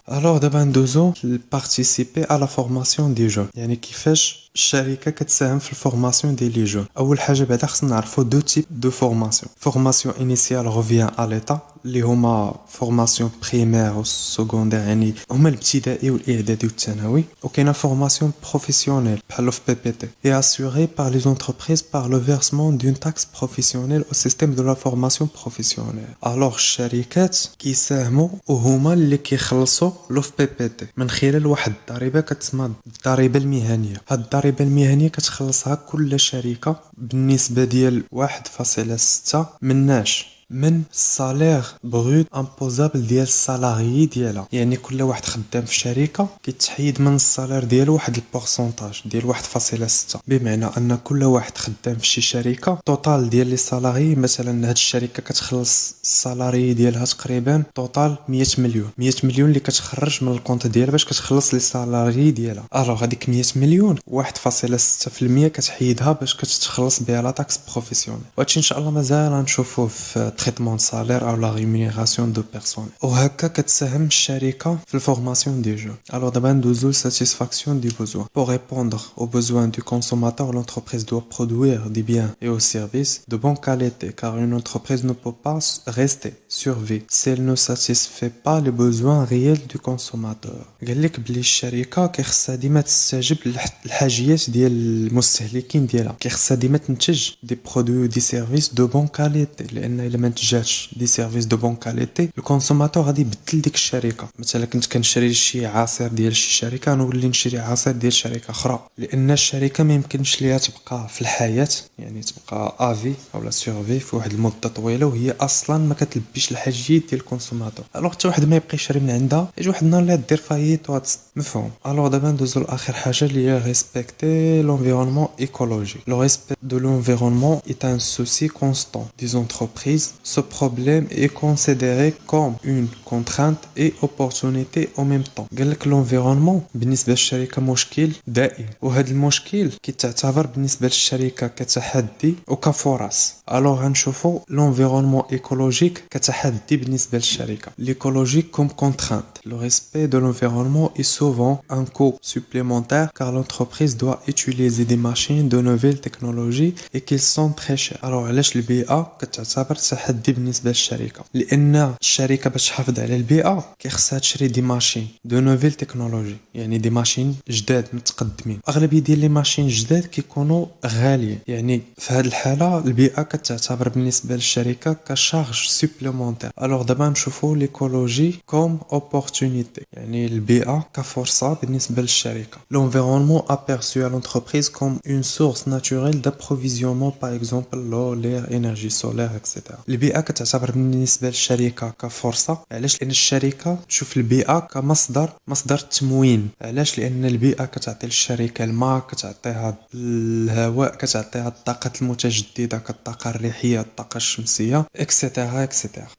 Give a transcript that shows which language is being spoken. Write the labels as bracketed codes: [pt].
[ar] الوغ دابا ندوزو [fr] participer à la formation des jeunes، [ar] يعني كيفاش الشركه كتساهم في الفورماسيون ديال لي جون. اول حاجه بعدا خصنا نعرفوا دو تيب دو فورماسيون انيسيال ريفيان ا ليتا اللي هما فورماسيون بريمير و سكوندير، يعني هما الابتدائي والاعدادي والثانوي. وكاينه فورماسيون بروفيسيونيل بحال في بي بي تي اي [fr] assurée par les entreprises par le versement d'une taxe professionnelle au système de la formation professionnelle. [ar] alors الشركات كيساهموا وهما اللي كيخلصوا لو في بي بي تي من خلال واحد الضريبه كتسمى الضريبه المهنيه. هاد الضريبه المهنيه كتخلصها كل شركه بالنسبه ديال 1.6 من السالير بروت امبوزابل ديال السالاريي ديالها. يعني كل واحد خدام في شركه كيتحيد من السالير ديالو واحد البورسونتاج ديال 1.6، بمعنى ان كل واحد خدام في شي شركه توتال ديال لي سالاري. مثلا هاد الشركه كتخلص السالاري ديالها تقريبا توتال 100 مليون اللي كتخرج من الكونت ديالها باش كتخلص لي سالاري ديالها. الوغ هذيك 100 مليون 1.6% كتحيدها باش كتخلص بها لا تاكس بروفيسيونيل. وهادشي ان شاء الله مازال غنشوفوه في [fr] traitement de salaire ou la rémunération de personnes. [ar] وهكا كتساهم الشركة في الفورماسيون دي جون. [fr] Alors d'abord [ar] ندوزو [fr] satisfaction du besoin. Pour répondre aux besoins du consommateur, l'entreprise doit produire des biens et des services de bonne qualité, car une entreprise ne peut pas rester sur vie si elle ne satisfait pas les besoins réels du consommateur. [ar] قالك بلي الشركة كيخصها ديما تستجيب للحاجيات ديال المستهلكين ديالها، كيخصها ديما تنتج دي برودوي دي سيرفيس دو بون كاليتي، لان الا ما نتجاتش دي سيرفيس دو بون كاليتي الكونسوماتور غادي يبدل ديك الشركه. مثلا كنت كنشري شي عصير ديال شي شركه نولي نشري عصير ديال شركه اخرى، لان الشركه ما يمكنش ليها تبقى في الحياه، يعني تبقى افي اولا سيرفي في واحد المده طويله وهي اصلا ما كتلبيش الحاجيات ديال الكونسوماتور. الوغ حتى واحد ما يبقى يشري من عندها، يجي واحد النهار اللي دير فايت مفهوم. الوغ دابا ندوزو لاخر حاجه اللي هي ريسبكتي [fr] l'environnement écologique. Le respect de l'environnement est un souci constant des entreprises Ce problème est considéré comme une contrainte et opportunité en même temps. [ar] قال لك l'environnement بالنسبة للشركة مشكل دائم، وهذا المشكل كيتعتبر بالنسبة للشركة كتحدي وكفرص. alors غنشوفوا [fr] l'environnement écologique [ar] كتحدي بالنسبة للشركة. [fr] l'écologique comme contrainte. Le respect de l'environnement est souvent un coût supplémentaire car l'entreprise doit utiliser des machines de nouvelles technologies et qu'ils sont très chers. [ar] alors علاش البيئة كتعتبر تحدي بالنسبة للشركة؟ لأن الشركة باش تحافظ على البيئة كيخصها تشري دي ماشين دو نوفيل تكنولوجي، يعني دي ماشين جداد متقدمين. اغلبيه ديال لي ماشين جداد كيكونوا غاليين، يعني في هذه الحاله البيئه كتعتبر بالنسبه للشركه كشارج سوبليمونتير. الوغ دابا نشوفوا ليكولوجي كوم اوبورتونيتي، يعني البيئه كفرصه بالنسبه للشركه. [fr] l'environnement aperçu à l'entreprise comme une source naturelle d'approvisionnement par exemple l'eau, l'air, énergie solaire etc. [ar] البيئه كتعتبر بالنسبه للشركه كفرصه. علاش؟ لان الشركه تشوف البيئة كمصدر تموين. علاش؟ لأن البيئة كتعطي للشركة الماء، كتعطيها الهواء، كتعطيها الطاقة المتجددة كالطاقة الريحية، الطاقة الشمسية اكسيتيرا اكسيتيرا.